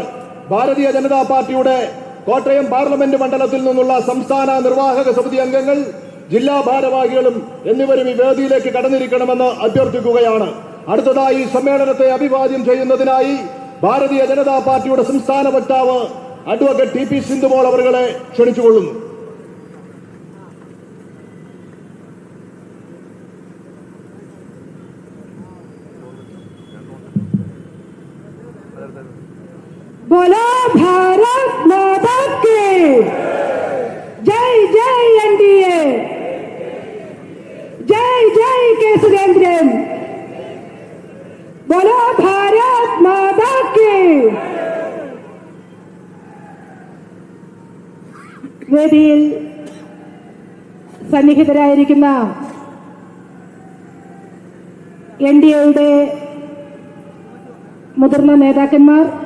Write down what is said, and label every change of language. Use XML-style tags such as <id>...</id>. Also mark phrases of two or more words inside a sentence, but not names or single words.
<ml>ഭാരതീയ ജനതാ പാർട്ടിയുടെ കോട്ടയം പാർലമെന്റ് മണ്ഡലത്തിൽ നിന്നുള്ള സംസ്ഥാന നിർവാഹക സമിതി അംഗങ്ങൾ, ജില്ലാ ഭാരവാഹികളും എന്നിവരും ഈ വേദിയിലേക്ക് കടന്നിരിക്കണമെന്ന് അഭ്യർത്ഥിക്കുകയാണ്. അടുത്തതായി സമ്മേളനത്തെ അഭിവാദ്യം ചെയ്യുന്നതിനായി ഭാരതീയ ജനതാ പാർട്ടിയുടെ സംസ്ഥാന വക്താവ് അഡ്വക്കേറ്റ് TP സിന്ധുമോൾ അവരുകളെ ക്ഷണിച്ചുകൊള്ളുന്നു.</ml> <hi>बोलो भारत माता की जय जय NDA, जय जय के सुरेंद्रन, बोलो भारत माता की.</hi> <ml>വേദിയിൽ സന്നിഹിതരായിരിക്കുന്ന NDAയുടെ മുതിർന്ന നേതാക്കന്മാർ,</ml>